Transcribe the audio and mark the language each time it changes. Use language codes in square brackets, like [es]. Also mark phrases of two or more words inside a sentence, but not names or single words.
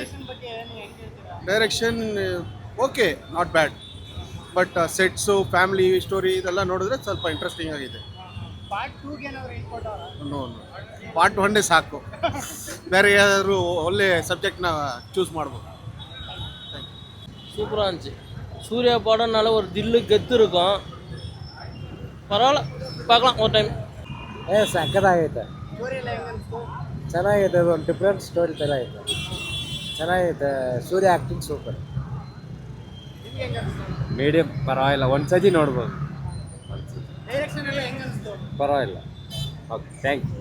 [en] Direction okay, not bad. But sets, family story [kn] ಇದೆಲ್ಲ ನೋಡಿದ್ರೆ ಸ್ವಲ್ಪ ಇಂಟ್ರೆಸ್ಟಿಂಗ್ ಆಗಿದೆ. ನೋ, [en] part one [kn] ಸಾಕು. ಬೇರೆ ಯಾರು ಒಳ್ಳೆ ಸಬ್ಜೆಕ್ಟ್ನ ಚೂಸ್ ಮಾಡ್ಬೋದು. [ta] சூப்பராக இருந்துச்சு. சூர்யா படம்னால ஒரு தில்லு கெத்து இருக்கும். பரவாயில்ல, பார்க்கலாம் ஒரு டைம். [kn] ಸಕ್ಕತ್ತಾಗೈತೆ, ಚೆನ್ನಾಗೈತೆ. ಅದು ಒಂದು [en] different story [kn] ಥರ ಐತೆ, ಚೆನ್ನಾಗೈತೆ. ಸೂರ್ಯ [en] acting super. [kn] ಮೀಡಿಯಂ, ಪರವಾಗಿಲ್ಲ, ಒಂದ್ಸತಿ ನೋಡ್ಬೋದು. [en] ಪರವಾಗಿಲ್ಲ. okay, thank you.